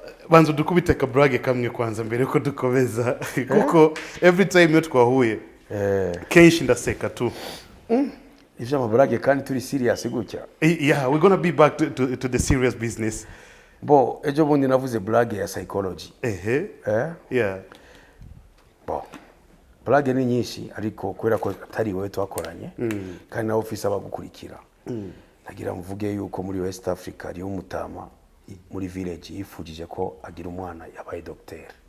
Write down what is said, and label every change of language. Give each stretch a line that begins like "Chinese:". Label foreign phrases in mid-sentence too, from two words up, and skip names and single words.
Kinyarwanda: banza dukubite ka brage kamwe kwanza mbere ko dukomeza kuko
English: every time
Kinyarwanda: yo twahuye kenshi ndaseka tu ivyo amabrage kandi turi serious gutya.
English: Yeah, we're going to be back to the serious business.
Kinyarwanda: Bo ejo bundi navuze brage ya psychology.
English: Yeah.
Kinyarwanda: Bo brage ni nyinshi ariko kubera ko atari wewe twakoranye kandi na office abagukurikira. Nagira mvuge yuko muri West Africa ari umutama muri village yifujije ko agira umwana yabaye docteur.